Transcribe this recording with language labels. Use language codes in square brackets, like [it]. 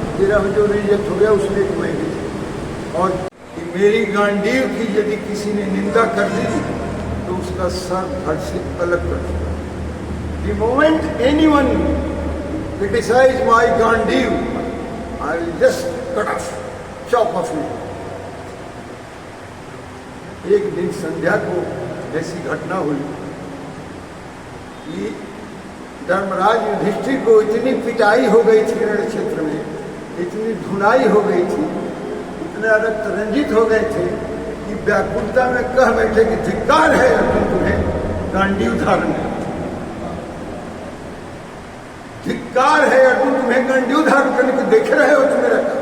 [hi] 13 में जो रिजेक्ट हो गया उसमें मैं भी था। और मेरी गांडीव की यदि किसी ने निंदा कर दी तो उसका सर धड़ से अलग कर दिया। [en] The moment anyone criticize my Gandhi, I will just cut off, chop off it. [hi] एक दिन संध्या को ऐसी घटना हुई कि धर्मराज युधिष्ठिर को इतनी पिटाई हो गई थी रण क्षेत्र में, इतनी धुनाई हो गई थी, इतने रक्त रंजित हो गए थे कि व्याकुलता में कह बैठे कि धिक्कार है अर्जुन तुम्हें गांडीव धारण है, धिक्कार है अर्जुन तुम्हें गांडीव धारण करने को देख रहे हो तुम मेरा।